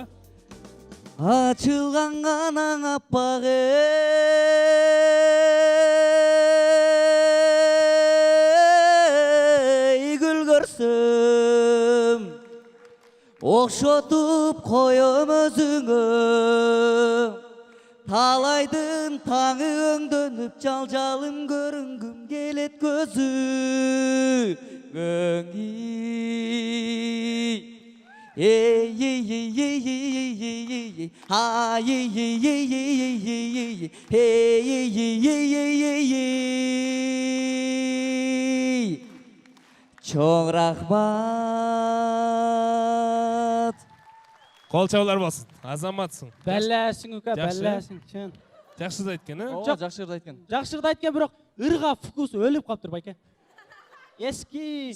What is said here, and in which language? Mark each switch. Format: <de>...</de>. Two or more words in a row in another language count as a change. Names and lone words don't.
<ky>Ачылган канаң аппак эй, гүл көрсөм окшотуп коем өзүңө, талайдын таңы өңдөнүп жалжалым көрүнгүм келет көзүңө. Ey ey ey ey ey ey ey ha ey ey ey ey ey ey hey ey ey ey ey ey Чоң рахмат. Кол чабуулар болсун. Азаматсың.</ky> <kk>Бәлләсің ука,</kk> <ky>Жакшы.</ky> <kk>бәлләсің. Чын.</kk> <ky>Жакшы да айткан, Ооба, жакшы ырда айткан. Жакшы ырда айткан, бирок ырга фокус өлүп калыптыр байке. Эски.</ky>